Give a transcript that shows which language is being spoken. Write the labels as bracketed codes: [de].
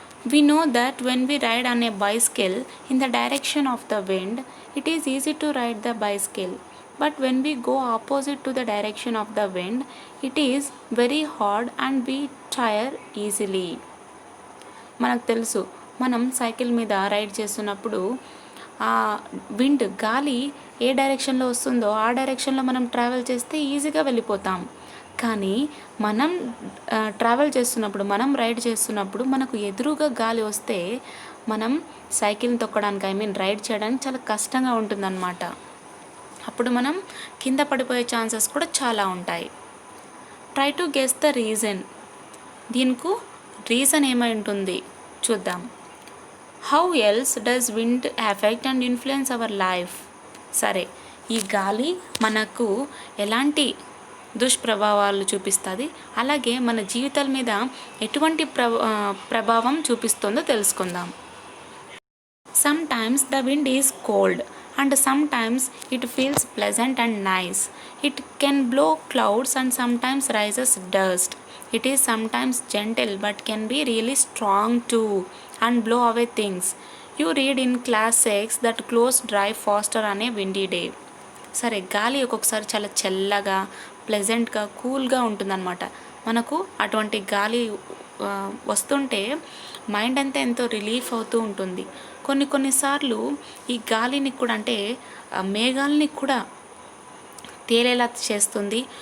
[en] We know that when we ride on a bicycle in the direction of the wind, it is easy to ride the bicycle. But when we go opposite to the direction of the wind, it is very hard and we tire easily. [te] మనకు తెలుసు మనం cycle మీద ride చేస్తున్నప్పుడు ఆ wind గాలి ఏ డైరెక్షన్లో వస్తుందో ఆ డైరెక్షన్లో మనం ట్రావెల్ చేస్తే ఈజీగా వెళ్ళిపోతాం. కానీ మనం ట్రావెల్ చేస్తున్నప్పుడు మనం రైడ్ చేస్తున్నప్పుడు మనకు ఎదురుగా గాలి వస్తే మనం సైకిల్ని తొక్కడానికి రైడ్ చేయడానికి చాలా కష్టంగా ఉంటుందన్నమాట. అప్పుడు మనం కింద పడిపోయే ఛాన్సెస్ కూడా చాలా ఉంటాయి. [en] Try to guess the reason. [te] దీనికి రీజన్ ఏమై ఉంటుంది చూద్దాం. [en] How else does wind affect and influence our life? [te] సరే, ఈ గాలి మనకు ఎలాంటి దుష్ప్రభావాలు చూపిస్తుంది, అలాగే మన జీవితాల మీద ఎటువంటి ప్రభావం చూపిస్తుందో తెలుసుకుందాం. [en] Sometimes the wind is cold and sometimes it feels pleasant and nice. It can blow clouds and sometimes raises dust. It is sometimes gentle but can be really strong too and blow away things. You read in class 6 that clothes dry faster on a windy day. [te] సరే, గాలి ఒక్కొక్కసారి చాలా చల్లగా ప్లెజెంట్గా కూల్గా ఉంటుందన్నమాట. మనకు అటువంటి గాలి వస్తుంటే మైండ్ అంతా ఎంతో రిలీఫ్ అవుతూ ఉంటుంది. కొన్నిసార్లు ఈ గాలిని కూడా అంటే మేఘాలని కూడా తేలేలా చేస్తుంది.